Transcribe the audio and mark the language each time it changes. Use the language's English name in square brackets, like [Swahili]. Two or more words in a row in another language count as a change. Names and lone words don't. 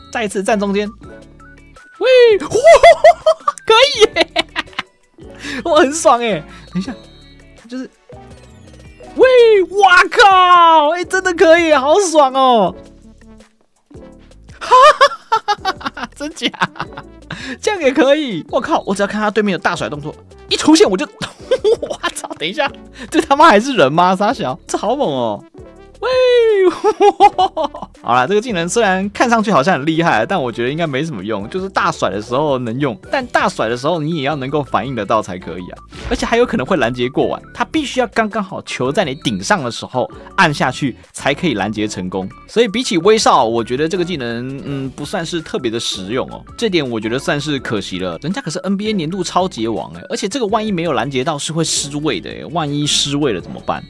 [Chinese] 再一次站中間，喂，可以耶，我很爽誒。等一下。就是，喂，哇靠，真的可以，好爽哦！哈哈哈哈哈，真假？這樣也可以？我靠，我只要看他對面有大甩動作，一出現我就，我操！等一下，這他媽還是人嗎？傻小，這好猛哦！喂，好啦，這個技能雖然看上去好像很厲害，但我覺得應該沒什麼用，就是大甩的時候能用，但大甩的時候你也要能夠反應得到才可以啊，而且還有可能會攔截過完，它必須要剛剛好球在你頂上的時候按下去才可以攔截成功，所以比起威少，我覺得這個技能不算是特別的實用哦，這點我覺得算是可惜了，人家可是 NBA 年度超級王而且這個萬一沒有攔截到是會失位的萬一失位了怎麼辦？